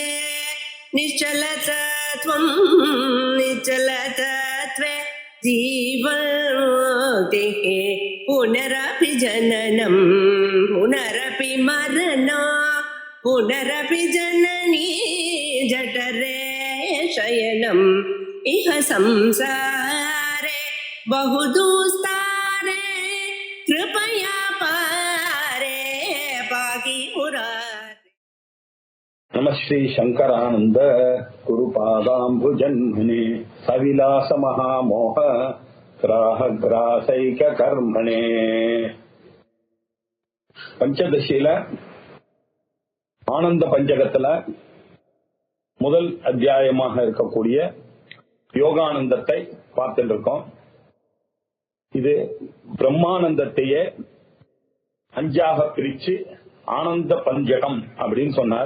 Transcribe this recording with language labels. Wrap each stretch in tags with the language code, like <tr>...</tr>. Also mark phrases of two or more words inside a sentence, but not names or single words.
<sa>निश्चलतत्वं निश्चलतत्वे जीवन्मुक्तिः पुनरपि जननं पुनरपि मरणं पुनरपि जननी जठरे शयनम् इह संसारे बहुदुस्तारे कृपया पारे पाहि मुरारे। नमः श्री शंकरानंद गुरुपादाम्बुजन्मने सविलास महामोह ग्राहग्रासैक कर्मणे।</sa> <ta>பஞ்சதசியில ஆனந்த பஞ்சகத்துல முதல் அத்தியாயமாக இருக்கக்கூடிய யோகானந்தத்தை பார்த்துட்டு இருக்கோம். இது பிரம்மானந்தத்தையே அஞ்சாக பிரிச்சு ஆனந்த பஞ்சகம் அப்படின்னு சொன்னார்.</ta>